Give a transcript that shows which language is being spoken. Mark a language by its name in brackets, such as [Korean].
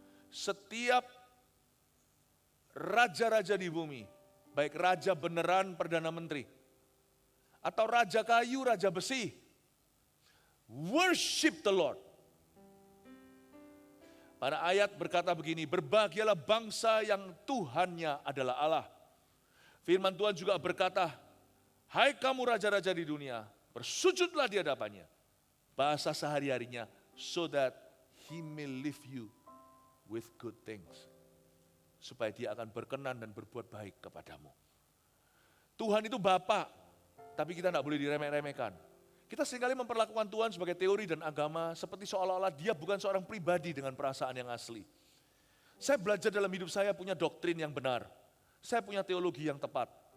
[Indonesian] Setiap raja-raja di bumi, baik raja beneran Perdana Menteri, atau raja kayu, raja besi, [English] worship the Lord. [Indonesian] Pada ayat berkata begini, berbahagialah bangsa yang Tuhannya adalah Allah. Firman Tuhan juga berkata, hai kamu raja-raja di dunia, bersujudlah di hadapannya. Bahasa sehari-harinya, [English] so that he may leave you with good things. [Indonesian] Supaya dia akan berkenan dan berbuat baik kepadamu. Tuhan itu Bapa, tapi kita tidak boleh diremeh-remehkan. Kita seringkali memperlakukan Tuhan sebagai teori dan agama seperti seolah-olah dia bukan seorang pribadi dengan perasaan yang asli. Saya belajar dalam hidup saya punya doktrin yang benar. Saya punya teologi yang tepat.